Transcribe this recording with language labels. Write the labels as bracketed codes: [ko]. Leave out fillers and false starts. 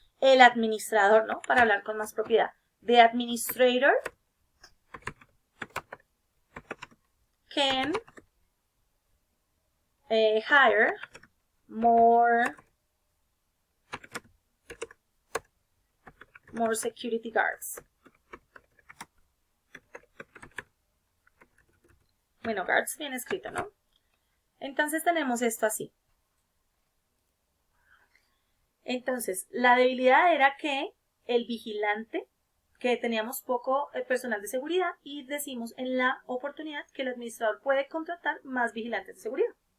[es] El administrador, ¿no? Para hablar con más propiedad. [en] The administrator can hire more security guards. [es] Bueno, guards bien escrito, ¿no? Entonces tenemos esto así. Entonces, la debilidad era que el vigilante, que teníamos poco personal de seguridad, y decimos en la oportunidad que el administrador puede contratar más vigilantes de seguridad.